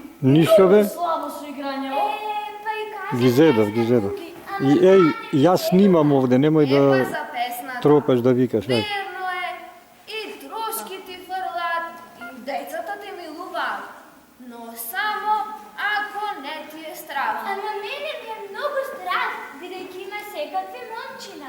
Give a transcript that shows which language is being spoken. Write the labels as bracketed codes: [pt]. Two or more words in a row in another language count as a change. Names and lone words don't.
[bg] нищо бе? [mk] Слабо со играње. Па и каже... Ги зедав. И еј, јас снимам овде, немој Епа да за песната. тропаш да викаш, ај. Верно е. И трошки ти фрлат, и децата те милуваат. Но само ако не ти е страх. Ама мене ми е много страх, бидејќи има секакви момчина.